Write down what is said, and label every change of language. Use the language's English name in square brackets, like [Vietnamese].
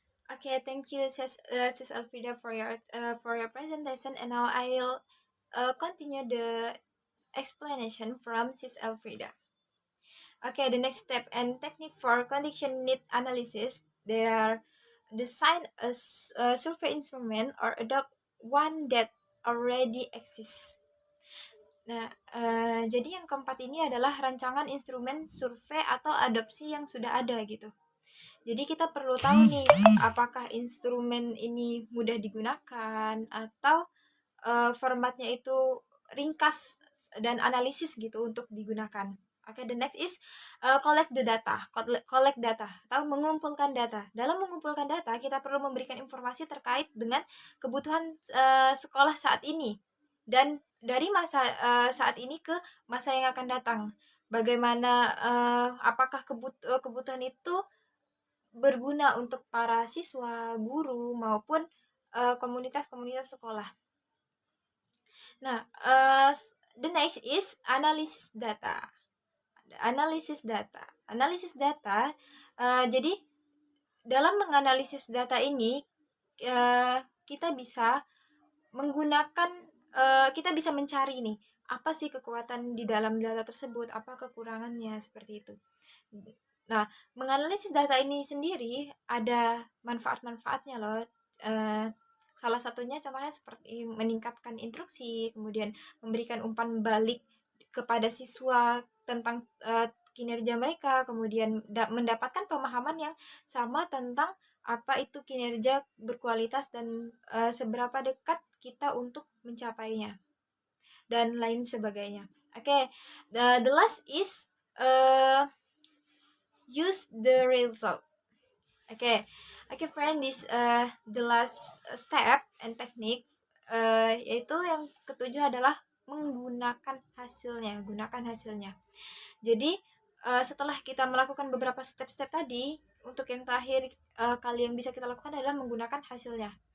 [English] Okay, thank you, Sis Elfrida, for your presentation, and now I'll continue the explanation from Sis Elfrida. Okay, the next step and technique for condition need analysis, there are design a survey instrument or adopt one that already exists. [Indonesian] Nah, jadi yang keempat ini adalah rancangan instrumen survei atau adopsi yang sudah ada gitu. Jadi kita perlu tahu nih apakah instrumen ini mudah digunakan atau formatnya itu ringkas dan analisis gitu untuk digunakan. [English] Oke, the next is collect the data. Collect data [Indonesian] atau mengumpulkan data. Dalam mengumpulkan data, kita perlu memberikan informasi terkait dengan kebutuhan sekolah saat ini dan dari masa saat ini ke masa yang akan datang. Bagaimana apakah kebutuhan itu berguna untuk para siswa, guru maupun komunitas-komunitas sekolah. [English] Nah, the next is analysis data. [Indonesian] Analisis data. Analisis data, jadi dalam menganalisis data ini kita bisa menggunakan, kita bisa mencari nih apa sih kekuatan di dalam data tersebut, apa kekurangannya seperti itu. Nah, menganalisis data ini sendiri ada manfaat-manfaatnya loh. Salah satunya contohnya seperti meningkatkan instruksi, kemudian memberikan umpan balik kepada siswa tentang kinerja mereka, kemudian mendapatkan pemahaman yang sama tentang apa itu kinerja berkualitas dan seberapa dekat kita untuk mencapainya dan lain sebagainya. [English] Okay, the last is use the result. Okay, friend, this the last step and technique, [Indonesian] yaitu yang ketujuh adalah menggunakan hasilnya. Gunakan hasilnya. Jadi setelah kita melakukan beberapa step-step tadi, untuk yang terakhir kali yang bisa kita lakukan adalah menggunakan hasilnya.